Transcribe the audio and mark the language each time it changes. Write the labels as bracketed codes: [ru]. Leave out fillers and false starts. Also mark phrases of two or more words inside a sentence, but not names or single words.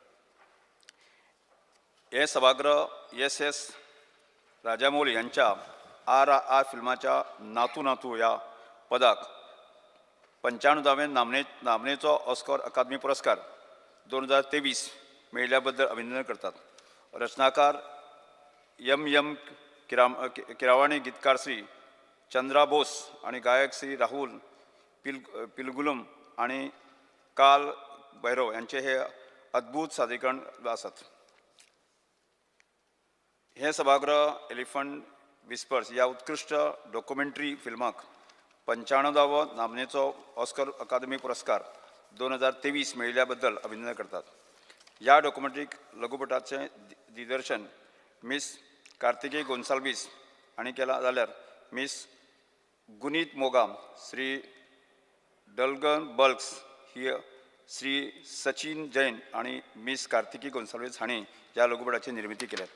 [kok] हे सभागृह एस राजामौली यांच्या RRR फिल्माच्या नातू नातू या पदाक 95वें नामनेचो ऑस्कर अकादमी पुरस्कार 2023 मेळिल्ल्या बद्दल अभिनंदन करतात. रचनाकार M किरावाणी, गीतकार श्री चंद्रा बोस आणि गायक श्री राहुल पिलगुलम आणि काल भैरव यांचे हे अद्भुत सादरीकरण आसात. हे सभागृह एलिफंट विस्पर्स या उत्कृष्ट डॉक्युमेंटरी फिल्माक 95वो नामनेचो ऑस्कर अकादमी पुरस्कार 2023 मेळिल्ल्या बद्दल अभिनंदन करतात. ह्या डॉक्युमेंटरी लघुपटाचे दिग्दर्शन मिस कार्तिकेय गोन्साल्वीस हांणी केला जाल्यार मिस गुनीत मोगाम, श्री डलगन बल्क्स ही श्री सचिन जैन आणि मिस कार्तिकी गोन्साल्वीस हांणी ह्या लघुपटाची निर्मिती केल्यात.